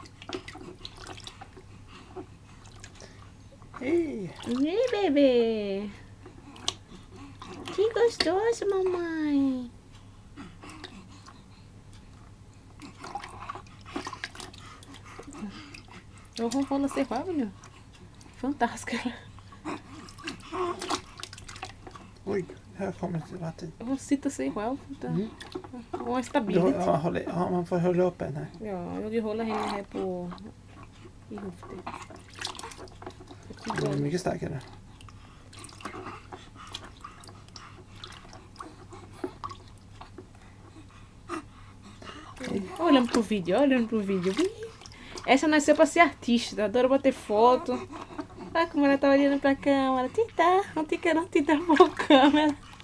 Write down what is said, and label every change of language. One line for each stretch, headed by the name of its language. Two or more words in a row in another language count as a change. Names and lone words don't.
Portuguese: Ei, Ei, bebê! Que gostoso, mamãe! Eu vou nascer Fábio. Fantástica.
Swedish: oj, här kommer det vatten. Jag sitter sig själv. Mm. Och är stabilt. Ja, man får hålla upp den här. Ja, jag håller henne här på i höften. Den är mycket starkare.
Portuguese: Olhando pro vídeo, olhando pro vídeo. Essa nasceu pra ser artista, adora bater foto. Olha como ela tá olhando pra câmera. Tita, não te quero tirar pra câmera.